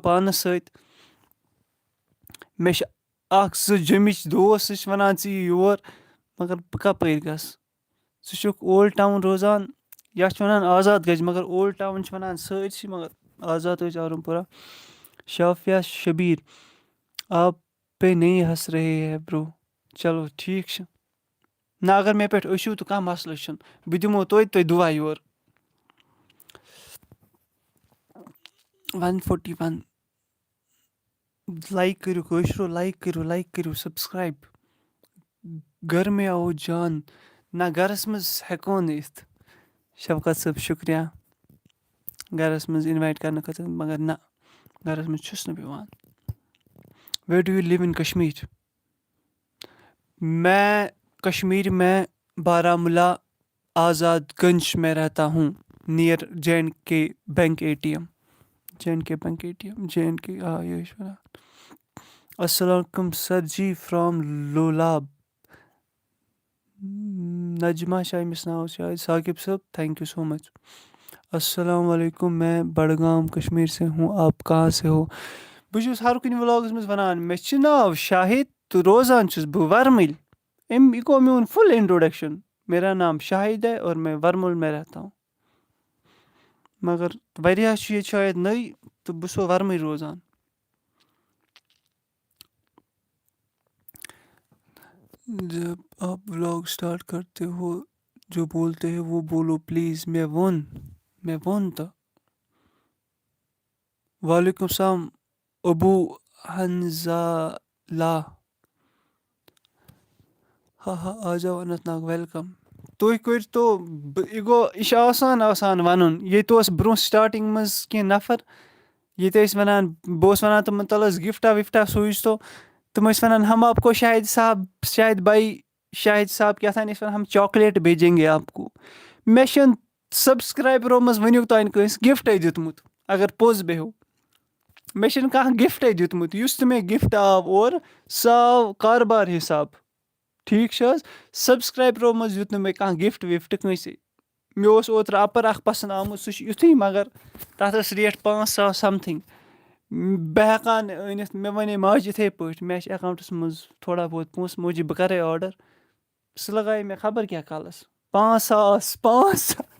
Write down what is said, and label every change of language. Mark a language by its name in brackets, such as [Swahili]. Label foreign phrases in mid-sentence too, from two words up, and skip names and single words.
[Kashmiri] پانَس سۭتۍ مےٚ چھِ 1-2 جوٚمِچ دوس سُہ چھِ وَنان ژٕ یہِ یور مگر بہٕ کَپٲرۍ گژھٕ ژٕ چھُکھ اولڈ ٹاوُن روزان یا چھِ وَنان آزاد گَژھِ مگر اولڈ ٹاوُن چھِ وَنان سٲرسٕے مگر آزاد ٲسۍ آرام پورہ شافیہ شبیٖر [Urdu] آپ پے نہیں ہَس رہے ہے برو چلو [Kashmiri] ٹھیٖک چھِ نہ اگر مےٚ پٮ۪ٹھ ٲسِو تہٕ کانٛہہ مَسلہٕ چھُنہٕ بہٕ دِمو توتہِ تۄہہِ دُعا یورٕ 141 لایک کٔرِو کٲشرو لایک کٔرِو سبسکرایب [Urdu] گھر میں آو جان [Kashmiri] نہ گَرَس منٛز ہٮ۪کو نہٕ یِتھ شفقت صٲب شُکریہ گَرَس منٛز اِنوایٹ کَرنہٕ خٲطرٕ مگر نہ گَرَس منٛز چھُس نہٕ بہٕ یِوان [English] where do you live in Kashmir [Urdu] میں کشمیر میں بارہمولہ آزاد گنج میں رہتا ہوں نیئر JNK بینک ATM [Kashmiri] آ یہِ چھِ وَنان [Arabic] السلام علیکُم [Urdu] سر جی فرٛام لولاب نجمہ شاہ [Kashmiri] أمِس ناو شاید ساقب صٲب [English] thank you so much [Arabic] السلام علیکُم [Urdu] میں بڈگام کشمیٖر سے ہوں آپ کہاں سے [Kashmiri] ہو بہٕ چھُس ہر کُنہِ ولاگَس منٛز وَنان مےٚ چھُ ناو شاہد تہٕ روزان چھُس بہٕ وَرمٕلۍ یہِ گوٚو میون [English] full introduction [Urdu] میرا نام شاہد ہے اور میں ورمُل میں رہتا ہوں [Kashmiri] مگر واریاہ چھُ ییٚتہِ شاید نٔے تہٕ بہٕ چھُسو وَرمٕے روزان [Urdu] جب آپ ولاگ اسٹارٹ کرتے ہو جو بولتے ہیں وہ بولو پلیز [Kashmiri] میں وون تہٕ [Arabic] وعلیکُم السلام [Kashmiri] ابو حنزالہ ہا [Urdu] آ جاو [Kashmiri] اننت ناگ ویلکم تُہۍ کٔرۍتو یہِ گوٚو یہِ چھُ آسان وَنُن ییٚتہِ اوس برونٛہہ سٹاٹِنٛگ منٛز کینٛہہ نفر ییٚتہِ ٲسۍ وَنان بہٕ اوسُس وَنان تِمَن تَلہٕ حظ گِفٹا وِفٹا سوٗزۍتو تِم ٲسۍ وَنان [Urdu] ہم آپ کو شاید بھائی شاہد صاحب [Kashmiri] کیٛاہ تھام ٲسۍ وَنان [Urdu] ہم چاکلیٹ بھیجیں گے آپ کو [Kashmiri] مےٚ چھُنہٕ سبسکرایبرو منٛز ؤنیُک تانۍ کٲنٛسہِ گِفٹَے دیُتمُت اگر پوٚز بیٚہو مےٚ چھُنہٕ کانٛہہ گِفٹَے دیُتمُت یُس تہِ مےٚ گِفٹ آو اورٕ سُہ آو کاربار حِساب ٹھیٖک چھِ حظ سبسکرایبرو منٛز دیُت نہٕ مےٚ کانٛہہ گِفٹ وِفٹ کٲنٛسے مےٚ اوس اوترٕ اَپَر اَکھ پَسنٛد آمُت سُہ چھُ یُتھُے مگر تَتھ ٲس ریٹ 5,000 سَمتھِنٛگ بہٕ ہٮ۪کہٕ نہٕ أنِتھ مےٚ وَنے ماجہِ یِتھَے پٲٹھۍ مےٚ چھِ اٮ۪کاوُنٛٹَس منٛز [Urdu] تھوڑا بہت [Kashmiri] پونٛسہٕ موجی بہٕ کَرَے آرڈر سُہ لگایے مےٚ خبر کیٛاہ کالَس 5,000